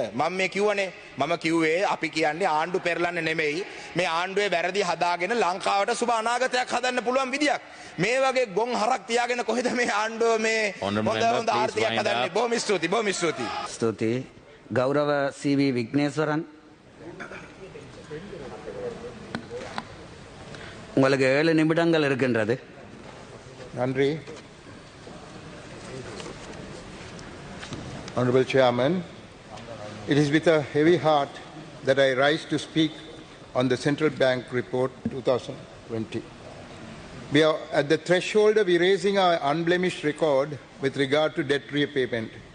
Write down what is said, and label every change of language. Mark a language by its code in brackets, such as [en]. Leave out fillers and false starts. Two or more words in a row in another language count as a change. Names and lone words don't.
[si] මම මේ කිව්වනේ මම කිව්වේ අපි කියන්නේ ආණ්ඩු පෙරලන්න නෙමෙයි. මේ ආණ්ඩුවේ වැරදි හදාගෙන ලංකාවට සුබ අනාගතයක් හදන්න පුළුවන් විදියක්. මේ වගේ ගොන් හරක් තියාගෙන කොහෙද මේ ආණ්ඩුව මේ [en] Honourable [si] හොඳ [en] member, [si] හොඳ [en] please [si] ආර්ථිකයක් [en] wind [si] හදන්නේ. [en] up. [si] බොහොම ස්තුතියි බොහොම ස්තුතියි. ස්තුතියි. ගෞරව [ta] සී.වී. විග්නේස්වරන් உங்களுக்கு 7 நிமிடங்கள் இருக்கின்றது. Nandri. [en] Honorable Chairman, it is with a heavy heart that I rise to speak on the Central Bank Report 2020. We are at the threshold of erasing our unblemished record with regard to debt repayment.